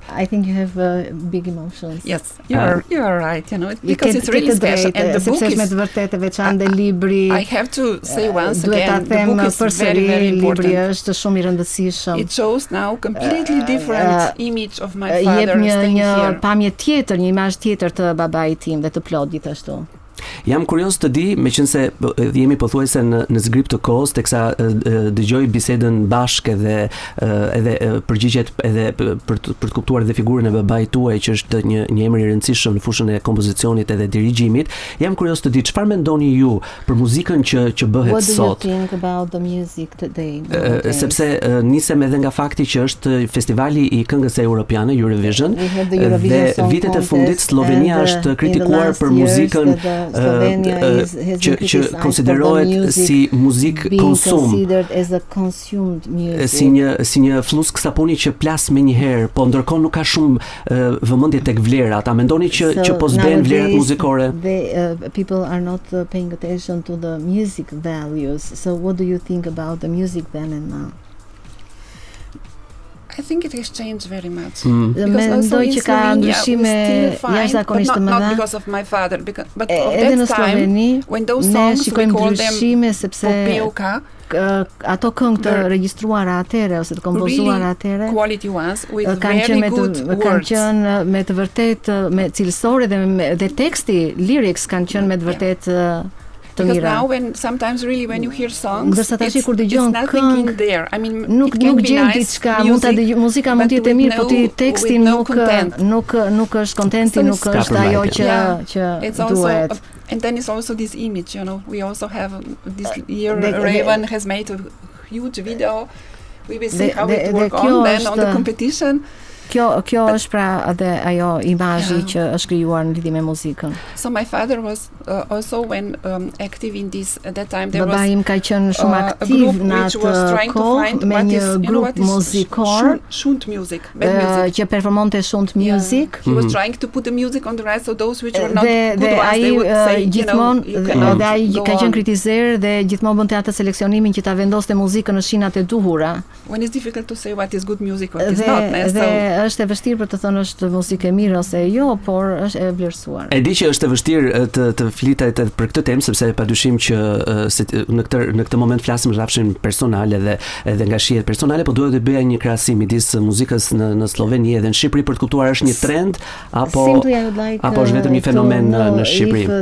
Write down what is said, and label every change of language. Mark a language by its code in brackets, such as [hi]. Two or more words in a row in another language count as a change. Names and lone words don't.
[en] I think you have big emotions. Yes, you are right, because it's really special and the book is [sq] me të vërtetë veçantë libri. [en] I have to say once again, the book is very important. [sq] Libri është shumë i rëndësishëm. [en] It shows now completely different image of my father staying here. [sq] Jep një pamje tjetër, një imazh tjetër të babait tim dhe të plot gjithashtu. Jam kurios të di, meqense jemi pothuajse në zgrip të kohës, teksa dëgjoj bisedën bashkë edhe përgjigjet edhe për të kuptuar edhe figurën e babait tuaj që është një emër i rëndësishëm në fushën e kompozicionit edhe dirigjimit. Jam kurios të di çfarë mendoni ju për muzikën që bëhet sot. [en] What do you think about the music today? [sq] Sepse nisem edhe nga fakti që është festivali i këngës europiane Eurovision dhe vitet e fundit Slovenia është kritikuar për muzikën që konsiderohet si muzik konsum, si një flusk sapuni që plas menjëherë, po ndërkohë nuk ka shumë vëmendje tek vlerat. A mendoni që po zben vlerat muzikore? [en] People are not paying attention to the music values. So what do you think about the music then and now? I think it has changed very much. [sq] Mendoj që ka ndryshime jashtëzakonisht të mëdha. [en] Not because of my father, but of that time, when those songs we call them popeuka, [sq] ato këngë të regjistruara atëre ose të kompozuara atëre, [en] quality ones with very good words. [sq] Kanë qenë me të vërtetë me cilësore dhe teksti, lyrics kanë qenë me të vërtetë [en] because now sometimes really when you hear songs it's nothing in there. I mean, [sq] nuk gjen diçka, mund ta dëgjoj, muzika mund të jetë mirë, po ti teksti nuk është kontenti, nuk është ajo që duhet. [en] And then it's also this image, we also have this year Raven has made a huge video. We will see how it work on then on the competition. [sq] Kjo është pra edhe ajo imazhi që është krijuar në lidhje me muzikën. [en] So my father was also when active in this at that time there [sq] was im ka qenë shumë aktiv në atë kohë me një grup muzikor [en] shunt music [sq] që performonte [en] shunt music. He was trying to put the music on the right so those which were not good ones they would say [sq] gjithmonë ai ka qenë kritizer dhe gjithmonë bënte atë seleksionimin që ta vendoste muzikën në shinat e duhura. [en] When it's difficult to say what is good music what is not. [sq] Është e vështirë për të thënë është muzikë e mirë ose jo, por është e vlerësuar. E di që është e vështirë të flitet për këtë temë sepse padyshim që në këtë moment flasim rrafshin personale edhe nga shihet personale, po duhet të bëja një krahasim midis muzikës në Sloveni edhe në Shqipëri për të kuptuar është një trend apo është vetëm një fenomen në Shqipëri.